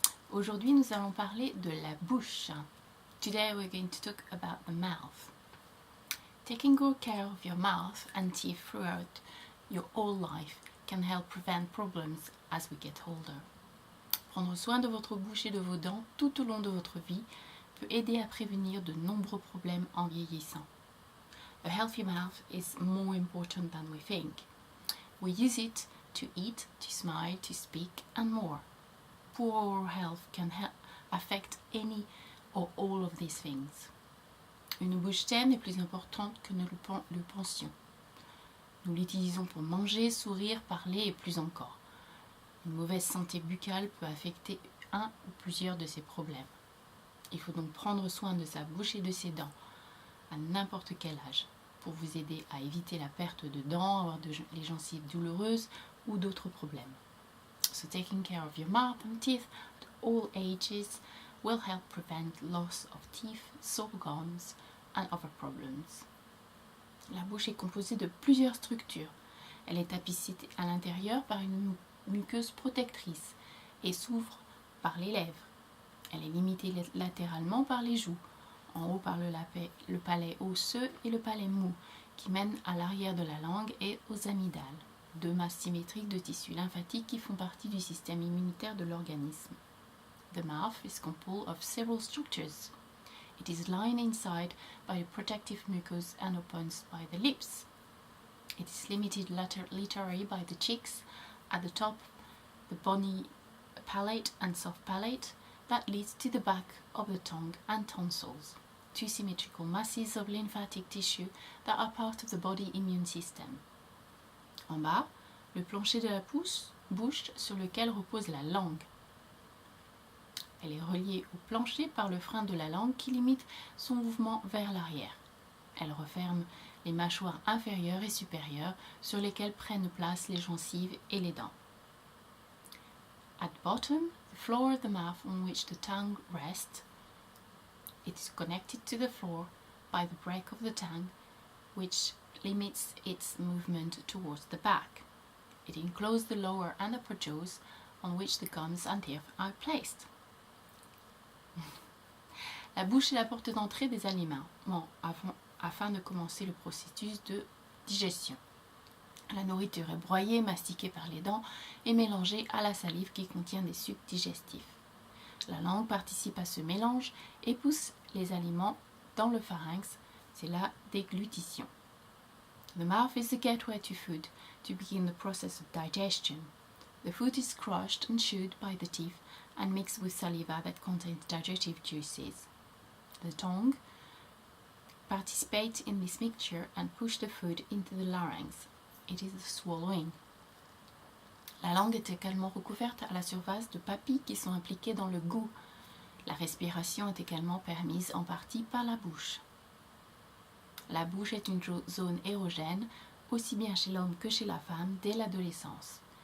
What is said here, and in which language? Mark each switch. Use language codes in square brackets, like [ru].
[fr] Aujourd'hui, nous allons parler de la bouche. [en] Today we're going to talk about the mouth. Taking good care of your mouth and teeth throughout your whole life can help prevent problems as we get older. [fr] Prendre soin de votre bouche et de vos dents tout au long de votre vie peut aider à prévenir de nombreux problèmes en vieillissant. [en] A healthy mouth is more important than we think. We use it to eat, to smile, to speak, and more. Poor oral health can affect any or all of these things. [fr] Une bouche saine est plus importante que nous le pensions. Nous l'utilisons pour manger, sourire, parler et plus encore. Une mauvaise santé buccale peut affecter un ou plusieurs de ces problèmes. Il faut donc prendre soin de sa bouche et de ses dents à n'importe quel âge pour vous aider à éviter la perte de dents, avoir les gencives douloureuses ou d'autres problèmes. [en] So taking care of your mouth and teeth at all ages will help prevent loss of teeth, sore gums and other problems. [fr] La bouche est composée de plusieurs structures. Elle est tapissée à l'intérieur par une muqueuse protectrice et s'ouvre par les lèvres. Elle est limitée latéralement par les joues, en haut par le palais osseux et le palais mou, qui mènent à l'arrière de la langue et aux amygdales, deux masses symétriques de tissus lymphatiques qui font partie du système immunitaire de l'organisme. [en] The mouth is composed of several structures. It is lined inside by a protective mucus and opens by the lips. It is limited laterally by the cheeks, at the top, the bony palate and soft palate that leads to the back of the tongue and tonsils, two symmetrical masses of lymphatic tissue that are part of the body immune system. [fr] En bas, le plancher de la bouche sur lequel repose la langue. Elle est reliée au plancher par le frein de la langue qui limite son mouvement vers l'arrière. Elle referme les mâchoires inférieures et supérieures sur lesquelles prennent place les gencives et les dents. [en] At the bottom, the floor of the mouth on which the tongue rests, it is connected to the floor by the break of the tongue, which limits its movement towards the back. It encloses the lower and upper jaws on which the gums and teeth are placed. [fr] La bouche est la porte d'entrée des aliments afin de commencer le processus de digestion. La nourriture est broyée, mastiquée par les dents et mélangée à la salive qui contient des sucs digestifs. La langue participe à ce mélange et pousse les aliments dans le pharynx, c'est la déglutition. [en] The mouth is the gateway to food to begin the process of digestion. The food is crushed and chewed by the teeth and mixed with saliva that contains digestive juices. The tongue participates in this mixture and pushes the food into the larynx. It is the swallowing. [fr] La langue est également recouverte à la surface de papilles qui sont impliquées dans le goût. La respiration est également permise en partie par la bouche. La bouche est une zone érogène, aussi bien chez l'homme que chez la femme, dès l'adolescence.